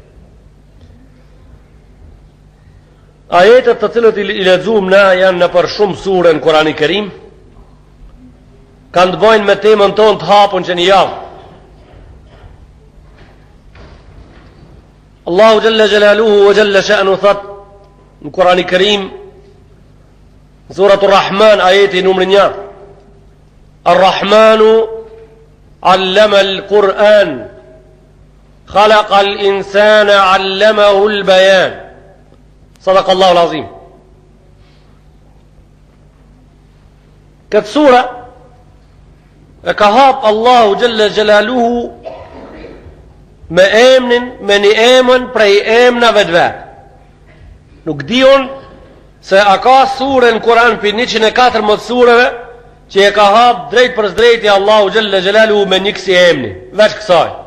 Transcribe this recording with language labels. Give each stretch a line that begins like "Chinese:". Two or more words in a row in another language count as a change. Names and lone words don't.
Albanian: Ajetet të cilët i lexuam na janë në për shumë sure në Kur'anin e Kerim, kanë të bëjnë me temën tonë të hapun që një javë.
Arabic: الله جل جلاله وجل شأنه
Albanian: thot në Kur'anin e Kerim, Suratul Rahman ajeti numrin 1.
Arabic: الرحمن علم القرآن خلق الإنسان علمه البيان صدق الله العظيم.
Albanian: Këtë sura e ka hap
Arabic: الله جل جلاله
Albanian: me emnin, me një emën prej emnave të vet. Nuk diun se a ka sure në Kur'an për 114 sureve që e ka hap drejt për drejti
Arabic: الله جل جلاله
Albanian: me një kësi emni, veç kësaj.